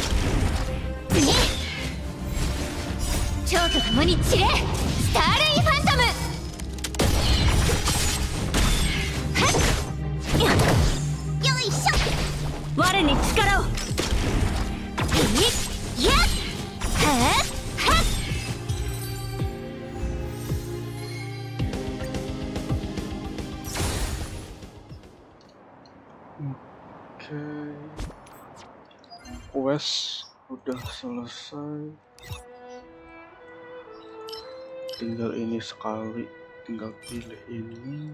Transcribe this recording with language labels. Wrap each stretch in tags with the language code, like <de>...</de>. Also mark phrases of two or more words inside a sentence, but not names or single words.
<ja>蝶と共に散れ、スターレイファントム。よいしょ。我に力を。やっはっ。</ja> <id>Oke, quest udah selesai. Tinggal ini sekali, tinggal pilih ini.</id>